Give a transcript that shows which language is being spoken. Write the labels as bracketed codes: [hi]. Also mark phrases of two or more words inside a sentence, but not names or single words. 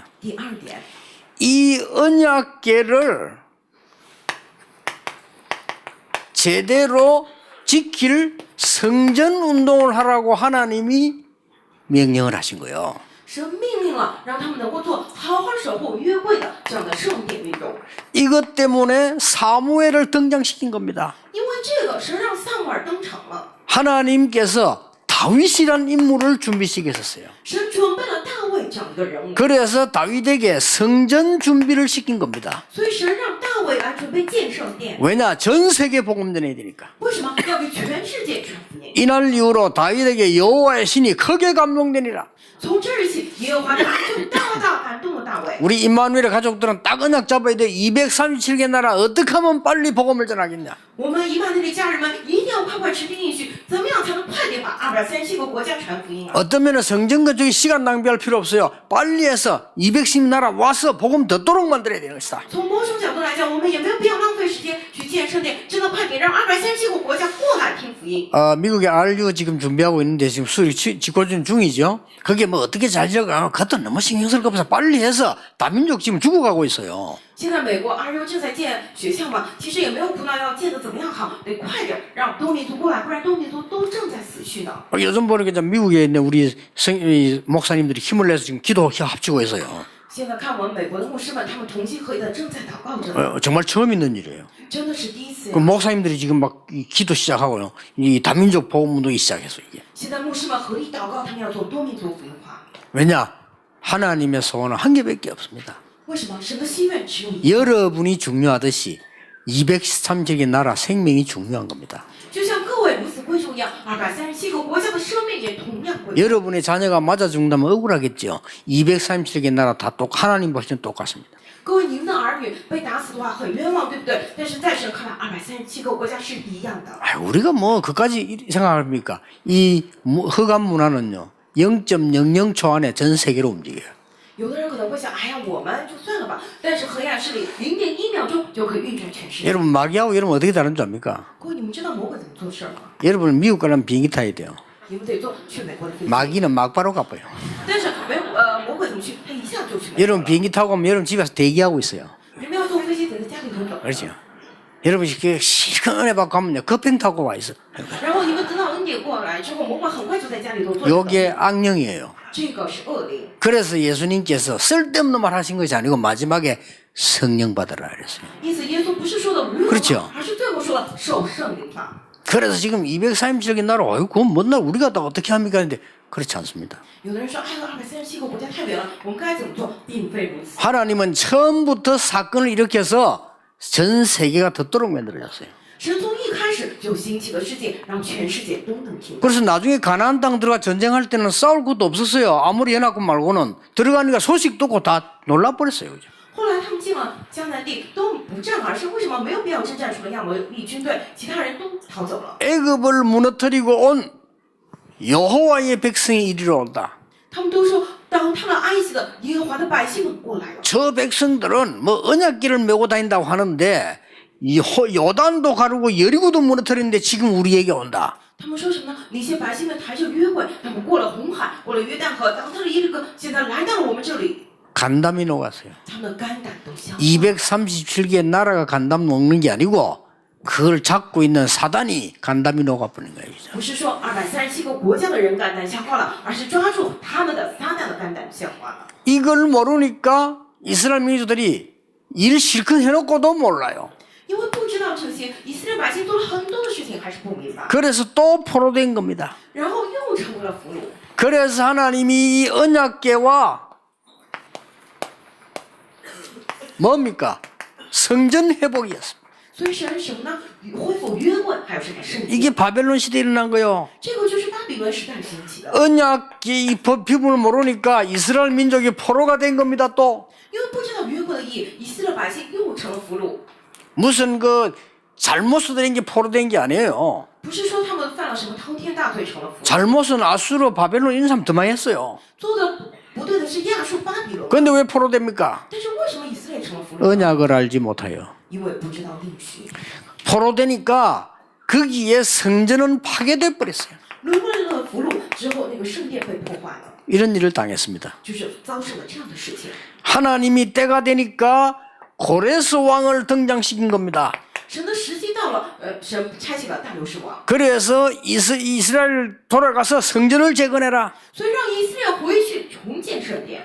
[zh] 第二点， [ko] 이 언약궤를 제대로 지킬 성전 운동을 하라고 하나님이 명령을 하신 거예요. [zh] 神命令了，让他们能够做好好守护约柜的这样的圣殿运动。 [ko] 이것 때문에 사무엘을 등장시킨 겁니다. [zh] 因为这个，神让撒母耳登场了， [ko] 하나님께서 다윗이란 인물을 준비시켰었어요. [zh] 神准备了大卫这样一个人物， [ko] 그래서 다윗에게 성전 준비를 시킨 겁니다. [zh] 所以神让大卫来准备建圣殿。 [ko] 왜냐? 전 세계 복음 전해야 되니까. [zh] 为什么要给全世界传福音？ [ko] 이날 이후로 다윗에게 여호와의 신이 크게 감동되니라. [zh] 从这日起，耶和华的灵就大大感动了大卫。 [ko] 우리 임마누엘의 가족들은 딱 언약 잡아야 돼. 237개 나라 어떻게 하면 빨리 복음을 전하겠냐. [zh] 我们以马内利家人们一定要快快持定应许，怎么样才能快点把237个国家传福音啊？ [ko] 어떤 면은 성전 건축에 시간 낭비할 필요 없어요. 빨리 해서 210 나라 와서 복음 듣도록 만들어야 되는 것이다. [zh] 从某种角度来讲，我们也没有必要浪费时间去建圣殿，真的快点让237个国家过来听福音。 [ko] 미국의 RU 지금 준비하고 있는데 지금 수리 직고준 중이죠. 그게 뭐 어떻게 잘 지어가 그것도 너무 신경 쓸 거 없어. 빨리 해서 다민족 지금 죽어가고 있어요. [zh] 现在美国 RU 正在建学校嘛，其实也没有苦恼要建得怎么样好，得快点让多民族过来，不然多民族都正在死去呢。 [ko] 요즘 보니까 미국에 있는 우리 목사님들이 힘을 내서 지금 기도 합치고 있어요. [zh] 现在看我们美国的牧师们，他们同心合意的正在祷告着， [ko] 정말 처음 있는 일이에요. [zh] 真的是第一次 그 呀。 [ko] 목사님들이 지금 막 기도 시작하고요. 이 다민족 복음 운동이 시작해서 이게. [zh] 现在牧师们合力祷告，他们要做多民族福音化。 [ko] 왜냐? 하나님의 소원은 한 개밖에 없습니다. [zh] 为什么神的心愿只有一？ [ko] 여러분이 중요하듯이 237개 나라 생명이 중요한 겁니다. [zh] 就像各位如此贵重一样，237个国家的生命也同样贵重。 [ko] 여러분의 자녀가 맞아 죽는다면 억울하겠죠. 237개 나라 다 하나님 보시면 똑같습니다. [zh] 各位，你们的儿女被打死的话很冤枉，对不对？但是在神看来，237个国家是一样的。 [ko] 우리가 뭐 그까지 생각합니까? 이 허감 문화는요. 0.00초 안에 전 세계로 움직여요. [zh] 有的人可能会想，哎呀，我们就算了吧。但是黑暗势力0.1秒钟就可以运转全世界。 [ko] 여러분 마귀하고 여러분 어떻게 다른 줄 압니까? [zh] 各位，你们知道魔鬼怎么做事吗？ [ko] 여러분은 미국 가려면 비행기 타야 돼요. [zh] 你们得坐去美国的飞机。 [ko] 마귀는 막바로 가봐요. [zh] 但是魔鬼怎么去？他一下就去美国。 [ko] 여러분 비행기 타고 가면 여러분 집에서 대기하고 있어요. [zh] 你们要坐飞机得在家里头等。 [ko] 그렇죠? 여러분이 그 실컷 은혜 받고 가면요. 급행 타고 와 있어. [zh] 然后你们得到恩典过来之后，魔鬼很快就在家里头坐着等。 [ko] 요게 악령이에요. [zh] 这个是恶灵。 [ko] 그래서 예수님께서 쓸데없는 말 하신 것이 아니고 마지막에 성령 받으라 그랬어요. [zh] 因此，耶稣不是说的无用 [ko] 그렇죠 [zh] 话，而是最后说了受圣灵法。 [ko] 그래서 지금 237개 나라, 그건 뭔 날 우리가 다 어떻게 합니까? 근데 그렇지 않습니다. [zh] 有的人说，哎呀，237个国家太远了，我们该怎么做？并非如此。 [ko] 하나님은 처음부터 사건을 일으켜서 전 세계가 듣도록 만들어졌어요. [zh] 神从一开始就兴起了世界，让全世界都能听。 [ko] 그래서 나중에 가나안 땅 들어가 전쟁할 때는 싸울 것도 없었어요. 아무리 연합군 말고는 들어가니까 소식 듣고 다 놀라버렸어요. 그죠? [zh] 后来他们进了迦南地，都不战而胜。为什么没有必要征战？除了亚摩利军队，其他人都逃走了。 [ko] 애굽을 무너뜨리고 온 여호와의 백성이 이리로 온다. [zh] 他们都说，当他们埃及的耶和华的百姓们过来了。 [ko] 저 백성들은 뭐 언약기를 메고 다닌다고 하는데 요단도 가르고 여리고도 무너뜨렸는데 지금 우리에게 온다. [zh] 他们说什么呢？那些百姓们抬着约柜，他们过了红海，过了约旦河，当特了耶利哥，现在来到了我们这里， [ko] 간담이 녹았어요. [zh] 他们的肝胆都消了。 [ko] 237개의 나라가 간담 녹는 게 아니고 그걸 잡고 있는 사단이 간담이 녹아버린 거예요. [zh] 不是说237个国家的人肝胆消化了，而是抓住他们的撒旦的肝胆消化了。 [ko] 이걸 모르니까 이스라엘 민족들이 일 실컷 해놓고도 몰라요. [zh] 因为不知道这些，以色列百姓做了很多的事情，还是不明白， [ko] 그래서 또 포로된 겁니다. [zh] 然后又成为了俘虏。 [ko] 그래서 하나님이 이 언약궤와 뭡니까? 성전 회복이었습니다. [zh] 所以神什么呢？恢复约柜，还有什么圣洁？ [ko] 이게 바벨론 시대에 일어난 거예요. [zh] 这个就是巴比伦时代兴起的。 [ko] 언약궤 이 비밀을 모르니까 이스라엘 민족이 포로가 된 겁니다. 또 [zh] 因为不知道约柜的意义，以色列百姓又成了俘虏。 [ko] 무슨 그 잘못을 된 게 포로된 게 아니에요. [zh] 不是说他们犯了什么滔天大罪成了俘虏， [ko] 잘못은 아수르 바벨론 이런 사람 더 많이 했어요. [zh] 做的不对的是亚述巴比伦。 [ko] 그런데 왜 포로됩니까? [zh] 但是为什么以色列成了俘虏？ [ko] 언약을 알지 못해요. [zh] 因为不知道应许。 [ko] 포로되니까 거기에 성전은 파괴돼 버렸어요. [zh] 沦为了俘虏之后，那个圣殿被破坏了， [ko] 이런 일을 당했습니다. [zh] 就是遭受了这样的事情。 [ko] 하나님이 때가 되니까 고레스 왕을 등장시킨 겁니다. [zh] 神的时机到了，神差遣了大流士王， [ko] 그래서 이스라엘 돌아가서 성전을 재건해라. [zh] 所以让以色列回去重建圣殿。